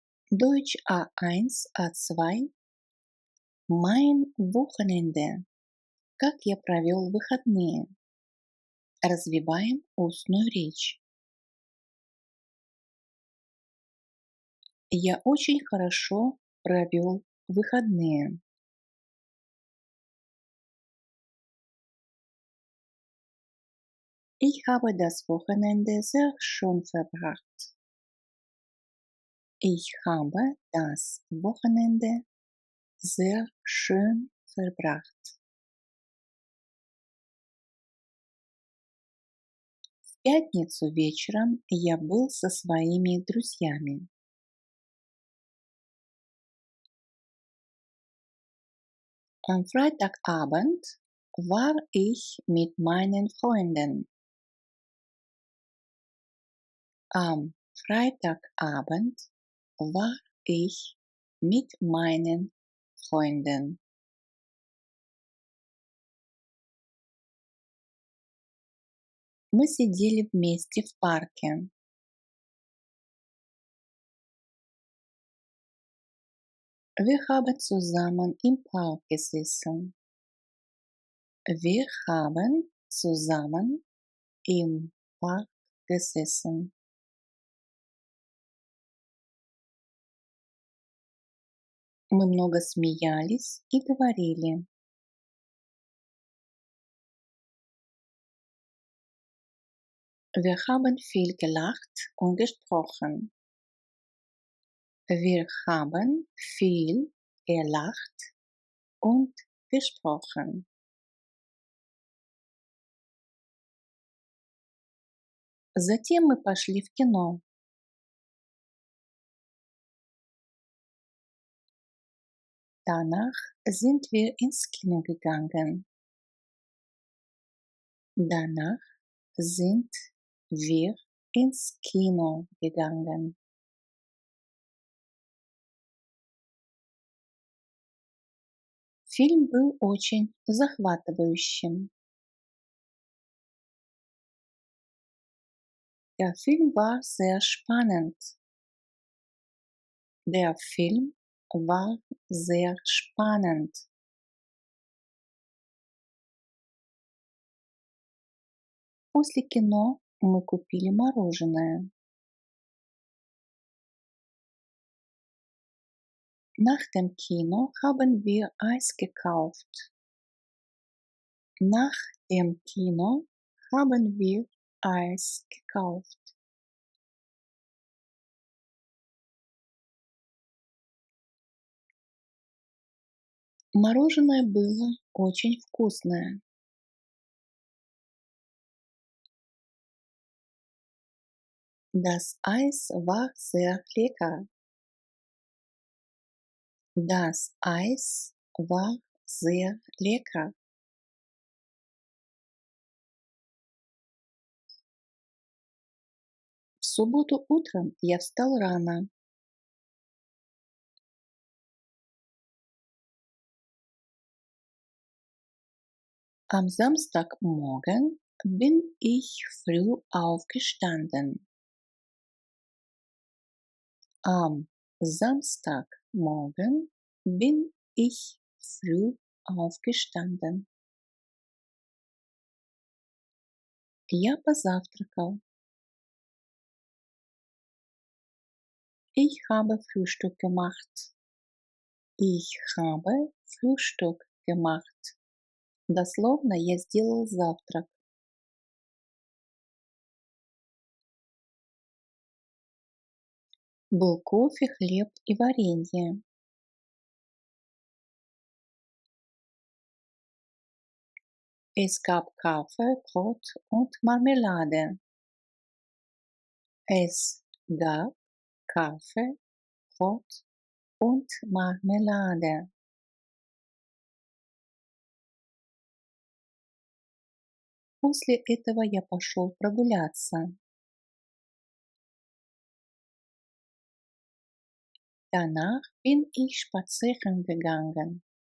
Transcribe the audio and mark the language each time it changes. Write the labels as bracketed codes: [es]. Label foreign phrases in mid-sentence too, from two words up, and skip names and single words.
[de] Deutsch A1, A2. Mein Wochenende. [ru] Как я провел выходные? Развиваем устную речь. Я очень хорошо провел выходные. [de] Ich habe das Wochenende sehr schön verbracht. Ich habe das Wochenende sehr schön verbracht. [ru] В пятницу вечером я был со своими друзьями. [de] Am Freitagabend war ich mit meinen Freunden. Am Freitagabend war ich mit meinen Freunden. [ru] Мы сидели вместе в парке. [de] Wir haben zusammen im Park gesessen. Wir haben zusammen im Park gesessen. [ru] Мы много смеялись и говорили. [de] Wir haben viel gelacht und gesprochen. Wir haben viel gelacht und gesprochen. [ru] Затем мы пошли в кино. [de] Danach sind wir ins Kino gegangen. Danach sind wir ins Kino gegangen. [ru] Фильм был очень захватывающим. [de] Der Film war sehr spannend. Der Film war sehr spannend. [ru] После кино мы купили мороженое. [de] Nach dem Kino haben wir Eis gekauft. Nach dem Kino haben wir Eis gekauft. [ru] Мороженое было очень вкусное. [de] Das Eis war sehr lecker. Das Eis war sehr lecker. [ru] В субботу утром я встал рано. [de] Am Samstagmorgen bin ich früh aufgestanden. Am Samstagmorgen bin ich früh aufgestanden. [ru] Я позавтракал. [de] Ich habe Frühstück gemacht. Ich habe Frühstück gemacht. [ru] Дословно я сделал завтрак. Был кофе, хлеб и варенье. [de] Es gab Kaffee, Brot und Marmelade. Es gab Kaffee, Brot und Marmelade. [ru] После этого я пошел прогуляться. [de] Danach bin ich spazieren gegangen.